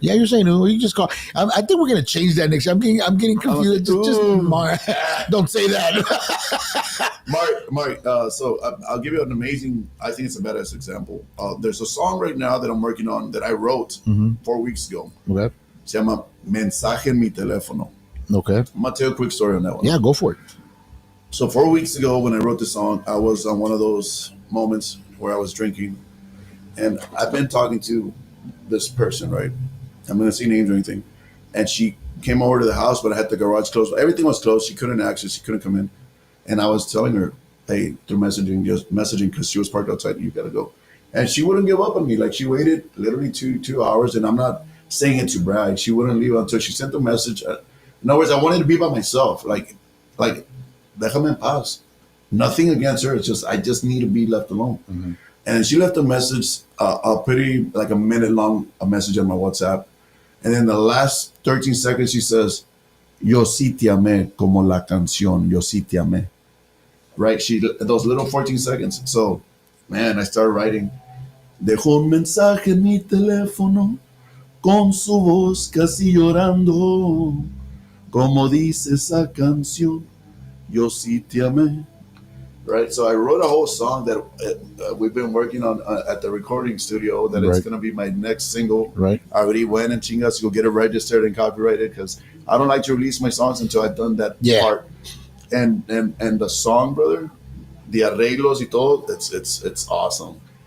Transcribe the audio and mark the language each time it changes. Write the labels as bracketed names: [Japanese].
[English] Yeah, you're saying ooh. You just call. I think we're gonna change that next year. I'm getting confused. Just Mark. Don't say that. Mark. So I'll give you an amazing. I think it's a badass example. There's a song right now that I'm working on that I wrote 4 weeks ago. Okay. [Spanish] Se llama Mensaje en mi teléfono. [English] Okay. I'm gonna tell you a quick story on that one. Yeah, go for it. So 4 weeks ago, when I wrote the song, I was on one of those moments where I was drinking. And I've been talking to this person, right? I'm going to say names or anything. And she came over to the house, but I had the garage closed. Everything was closed. She couldn't access. She couldn't come in. And I was telling her, hey, through messaging because she was parked outside. You got to go. And she wouldn't give up on me. Like, she waited literally two hours. And I'm not saying it to brag. She wouldn't leave until she sent the message. In other words, I wanted to be by myself. Like, [Spanish] déjame en paz. [English] Nothing against her. It's just, I just need to be left alone. Mm-hmm. And she left a message, a minute long, a message on my WhatsApp. And then the last 13 seconds, she says, [Spanish] yo sí te amé como la canción, yo sí te amé. [English] Right? Those little 14 seconds. So, man, I started writing. [Spanish] Dejó un mensaje en mi teléfono con su voz casi llorando. Como dice esa canción, yo sí te amé. [English] Right, so I wrote a whole song that we've been working on at the recording studio. That it's going to be my next single. Right, I already went and chingas to go get it registered and copyrighted because I don't like to release my songs until I've done that part. And the song, brother, the [Spanish] arreglos y todo, [English] it's awesome.